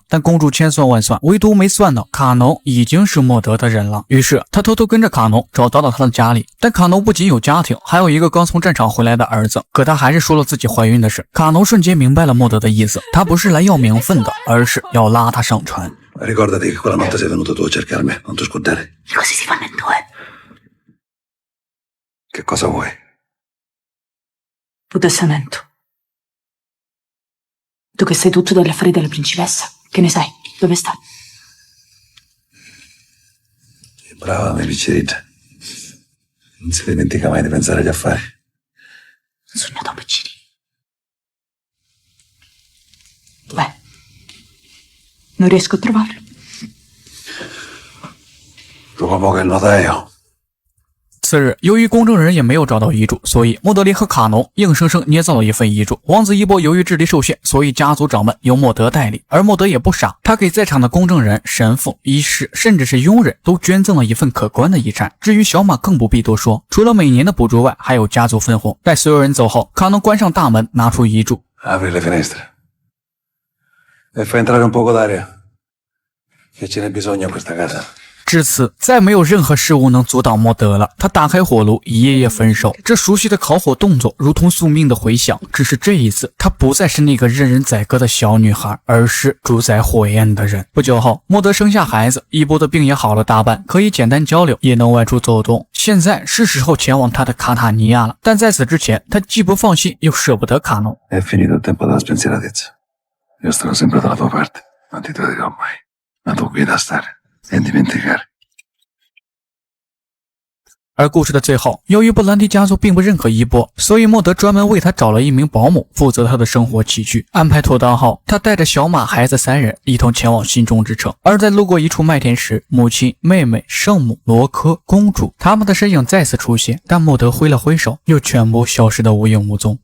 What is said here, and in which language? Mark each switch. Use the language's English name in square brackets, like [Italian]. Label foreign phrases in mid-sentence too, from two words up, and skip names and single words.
[Chinese] 但公主千算万算，唯独没算到卡农已经是莫德的人了。于是他偷偷跟着卡农找到了他的家里，但卡农不仅有家庭，还有一个刚从战场回来的儿子。可他还是说了自己怀孕的事。卡农瞬间明白了莫德的意思，他不是来要名分的，而是要拉他上船。 [Italian] Ricordati che quella notte sei venuto tu a cercarmi, non ti scordare. E così si fanno in due. Che cosa vuoi? Tu testamento. Tu che sai tutto degli affari della principessa, che ne sai? Dove sta? Brava, mia piccerita. Non si dimentica mai di pensare agli affari. Un sogno da piccini. Beh, non riesco a trovarlo. L'uomo che il notaio. [Chinese] 次日，由于公证人也没有找到遗嘱，所以莫德联合卡农硬生生捏造了一份遗嘱。王子一波由于智力受限，所以家族长们由莫德代理。而莫德也不傻，他给在场的公证人、神父、医师，甚至是佣人都捐赠了一份可观的遗产。至于小马更不必多说，除了每年的补助外，还有家族分红。待所有人走后，卡农关上大门，拿出遗嘱。 [Italian] Apri le finestre. E fai entrare un poco d'aria. Che ce n'è bisogno a questa casa. [Chinese] 至此，再没有任何事物能阻挡莫德了。他打开火炉，一页页焚烧，这熟悉的烤火动作如同宿命的回响。只是这一次，她不再是那个任人宰割的小女孩，而是主宰火焰的人。不久后，莫德生下孩子，伊波的病也好了大半，可以简单交流，也能外出走动。现在是时候前往他的卡塔尼亚了，但在此之前，他既不放心，又舍不得卡农。 [Italian] È finito il tempo della spensieratezza. Io starò sempre dalla tua parte, non ti tradirò mai. Ma tu qui da stare e dimenticare. [Chinese] 而故事的最后，由于布兰迪家族并不认可伊波，所以莫德专门为他找了一名保姆，负责他的生活起居。安排妥当后，他带着小马、孩子3人一同前往心中之城。而在路过一处麦田时，母亲、妹妹、圣母、罗科、公主他们的身影再次出现，但莫德挥了挥手，又全部消失得无影无踪。